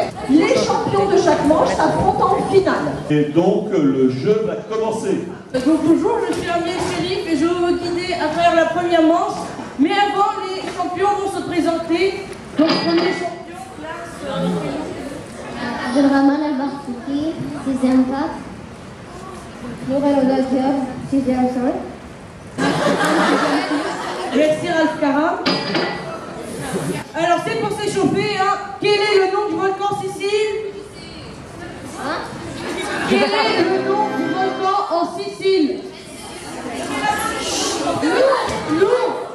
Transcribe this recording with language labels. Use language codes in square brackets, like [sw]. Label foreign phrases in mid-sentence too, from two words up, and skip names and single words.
[fr] Les champions de chaque manche s'affrontent en finale. Et donc le jeu va commencer. Donc bonjour, je suis Amiel Chérif et je vais vous guider à travers la première manche. Mais avant, les champions vont se présenter. Donc premier champion, classe. Abdelrahman Al-Bartouki, 6e 4. Nourel Odaker, 6e 5. Merci Ralph Karam. Alors c'est pour s'échauffer, hein. Quel est le nom du volcan Sicile? Quel est le nom du volcan en Sicile? Lourd.